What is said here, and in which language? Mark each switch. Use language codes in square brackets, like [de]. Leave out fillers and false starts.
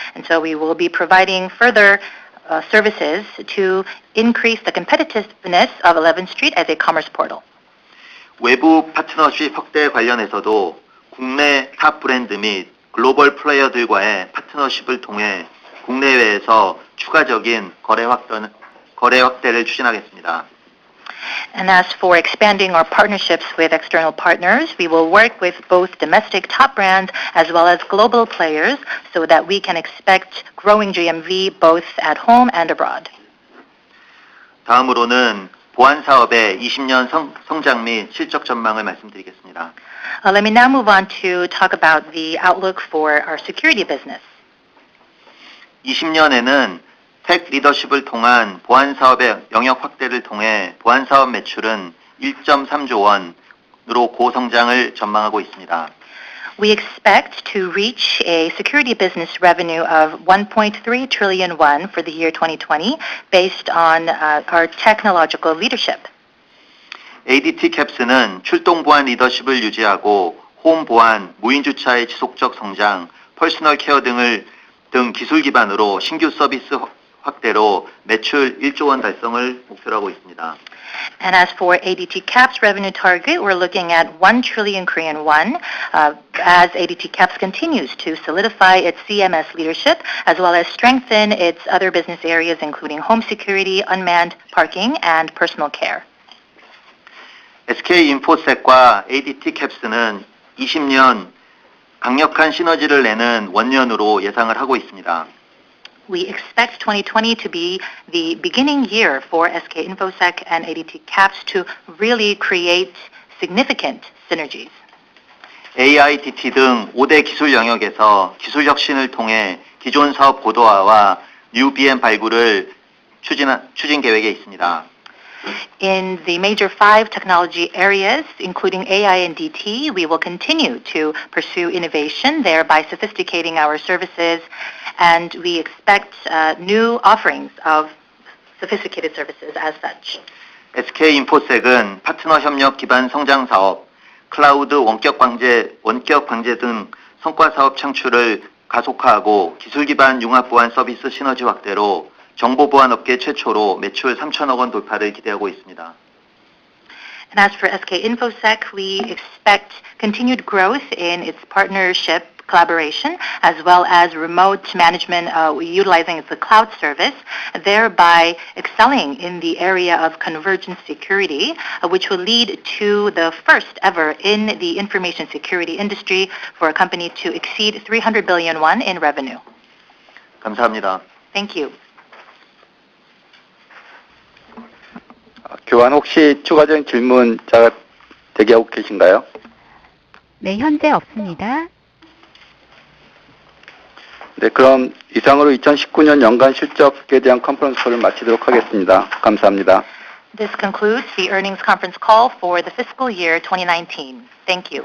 [en] And so we will be providing further services to increase the competitiveness of 11th Street as a commerce portal. [ko] 외부 파트너십 확대 관련해서도 국내 탑 브랜드 및 글로벌 플레이어들과의 파트너십을 통해 국내외에서 추가적인 거래 확대를 추진하겠습니다. [en] And as for expanding our partnerships with external partners, we will work with both domestic top brands as well as global players so that we can expect growing GMV both at home and abroad. [ko] 다음으로는 보안 사업의 20년 성장 및 실적 전망을 말씀드리겠습니다. [en] Let me now move on to talk about the outlook for our security business. [ko] 20년에는 텍 리더십을 통한 보안 사업의 영역 확대를 통해 보안 사업 매출은 1.3조 원으로 고성장을 전망하고 있습니다. [en] We expect to reach a security business revenue of 1.3 trillion won for the year 2020 based on our technological leadership. [ko] ADT 캡스는 출동 보안 리더십을 유지하고 홈 보안, 무인 주차의 지속적 성장, 퍼스널 케어 등 기술 기반으로 신규 서비스 확대로 매출 1조 원 달성을 목표로 하고 있습니다. [en] And as for ADT CAP's revenue target, we're looking at 1 trillion Korean won as ADT CAPS continues to solidify its CMS leadership as well as strengthen its other business areas including home security, unmanned parking, and personal care. [ko] SK인포섹과 ADT 캡스는 20년 강력한 시너지를 내는 원년으로 예상을 하고 있습니다. [en] We expect 2020 to be the beginning year for SK Infosec and ADT CAPS to really create significant synergies. [ko] AIDT 등 5대 기술 영역에서 기술 혁신을 통해 기존 사업 고도화와 뉴 BM 발굴을 추진 계획에 있습니다. [en] In the major 5 technology areas, including AI and DT, we will continue to pursue innovation, thereby sophisticating our services, and we expect new offerings of sophisticated services as such. [ko] SK인포섹은 파트너 협력 기반 성장 사업, 클라우드 원격 방제 등 성과 사업 창출을 가속화하고 기술 기반 융합 보안 서비스 시너지 확대로 정보 보안 업계 최초로 매출 3천억 원 돌파를 기대하고 있습니다. [en] And as for SK Infosec, we expect continued growth in its partnership collaboration as well as remote management utilizing the cloud service, thereby excelling in the area of convergent security, which will lead to the first ever in the information security industry for a company to exceed 300 billion won in revenue. [ko] 감사합니다. [en] Thank you. [ko] 교환 혹시 추가적인 질문자가 대기하고 계신가요? 네, 현재 없습니다. 네, 그럼 이상으로 2019년 연간 실적에 대한 컨퍼런스를 마치도록 하겠습니다. 감사합니다. [en] This concludes the earnings conference call for the fiscal year 2019. Thank you.